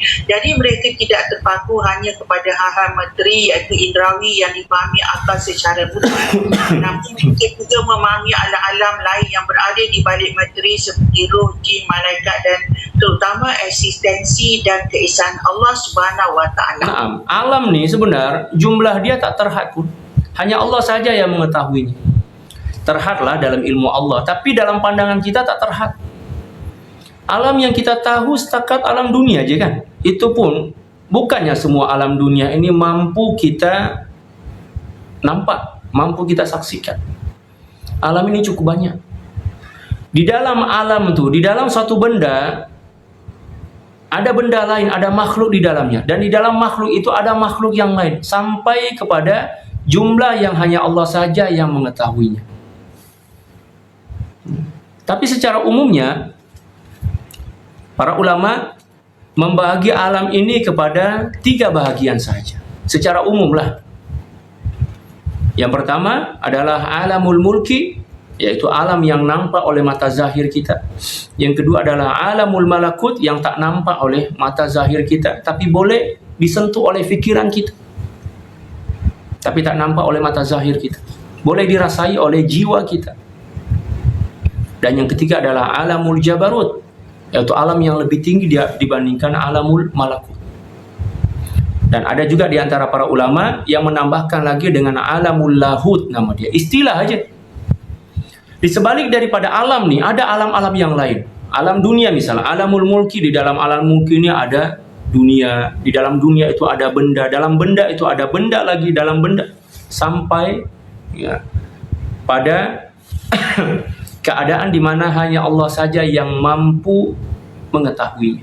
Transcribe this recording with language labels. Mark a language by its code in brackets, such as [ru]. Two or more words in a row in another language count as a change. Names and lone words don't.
[ms] Jadi mereka tidak terpaku hanya kepada hal-hal materi, iaitu indrawi yang dipahami akal secara mudah, namun mereka juga memahami alam-alam lain yang berada di balik materi seperti roh, jin, malaikat dan terutama eksistensi dan keesaan Allah [ar] سبحانه وتعالى. [ms] Nah, alam ni sebenar jumlah dia tak terhad pun. Hanya Allah saja yang mengetahuinya. Terhadlah dalam ilmu Allah, tapi dalam pandangan kita tak terhad. Alam yang kita tahu setakat alam dunia je kan. Itu pun bukannya semua alam dunia ini mampu kita nampak, mampu kita saksikan. Alam ini cukup banyak. Di dalam alam tu, di dalam suatu benda ada benda lain, ada makhluk di dalamnya. Dan di dalam makhluk itu ada makhluk yang lain. Sampai kepada jumlah yang hanya Allah saja yang mengetahuinya. Tapi secara umumnya, para ulama membagi alam ini kepada 3 bahagian saja. Secara umum lah. Yang pertama adalah [ar] عالم الملك, [ms] yaitu alam yang nampak oleh mata zahir kita. Yang kedua adalah [ar] عالم الملكوت, [ms] yang tak nampak oleh mata zahir kita, tapi boleh disentuh oleh fikiran kita, tapi tak nampak oleh mata zahir kita, boleh dirasai oleh jiwa kita. Dan yang ketiga adalah [ar] عالم الجبروت, [ms] yaitu alam yang lebih tinggi dibandingkan [ar] عالم الملكوت. [ms] Dan ada juga di antara para ulama yang menambahkan lagi dengan [ar] عالم اللاهوت, [ms] nama dia, istilah aja. Di sebalik daripada alam ni ada alam-alam yang lain. Alam dunia misalnya, [ar] عالم الملك, [ms] di dalam alam mulki ini ada dunia, di dalam dunia itu ada benda, dalam benda itu ada benda lagi dalam benda, sampai ya, pada keadaan di mana hanya Allah saja yang mampu mengetahuinya.